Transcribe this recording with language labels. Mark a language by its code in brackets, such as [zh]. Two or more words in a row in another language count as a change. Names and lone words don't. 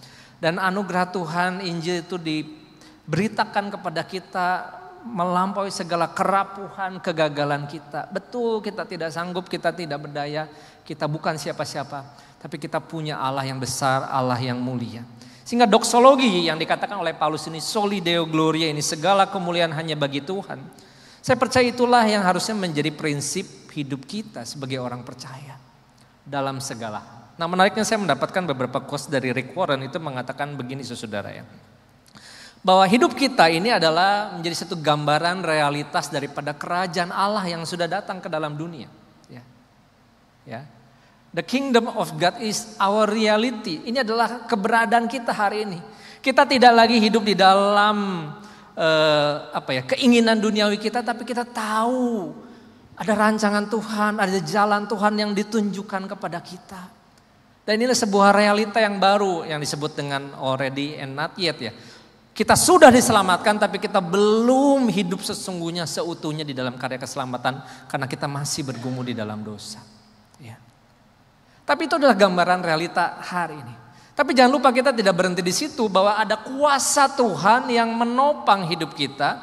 [id] Dan anugerah Tuhan, Injil itu diberitakan kepada kita melampaui segala kerapuhan, kegagalan kita. Betul, kita tidak sanggup, kita tidak berdaya, kita bukan siapa-siapa. Tapi kita punya Allah yang besar, Allah yang mulia. Sehingga doksologi yang dikatakan oleh Paulus ini, [la] soli deo gloria, [id] ini segala kemuliaan hanya bagi Tuhan. Saya percaya itulah yang harusnya menjadi prinsip hidup kita sebagai orang percaya dalam segala hal. Nah, menariknya saya mendapatkan beberapa quotes dari Rick Warren itu mengatakan begini, saudara ya. Bahwa hidup kita ini adalah menjadi satu gambaran realitas daripada kerajaan Allah yang sudah datang ke dalam dunia. Ya. [en] The kingdom of God is our reality. [id] Ini adalah keberadaan kita hari ini. Kita tidak lagi hidup di dalam keinginan duniawi kita, tapi kita tahu ada rancangan Tuhan, ada jalan Tuhan yang ditunjukkan kepada kita. Dan inilah sebuah realita yang baru yang disebut dengan [en] already and not yet [id] ya. Kita sudah diselamatkan tapi kita belum hidup sesungguhnya seutuhnya di dalam karya keselamatan karena kita masih bergumul di dalam dosa. Ya. Tapi itu adalah gambaran realita hari ini. Tapi jangan lupa kita tidak berhenti di situ bahwa ada kuasa Tuhan yang menopang hidup kita.